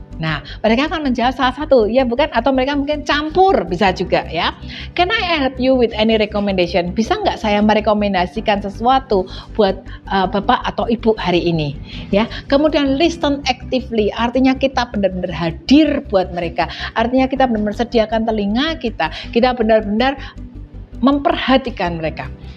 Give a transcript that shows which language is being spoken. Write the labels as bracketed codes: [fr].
[id] Nah, mereka akan menjawab salah satu, ya bukan? Atau mereka mungkin campur, bisa juga ya. [en] Can I help you with any recommendation? [id] Bisa nggak saya merekomendasikan sesuatu buat Bapak atau Ibu hari ini? Ya. Kemudian [en] listen actively, [id] artinya kita benar-benar hadir buat mereka. Artinya kita benar-benar sediakan telinga kita benar-benar memperhatikan mereka.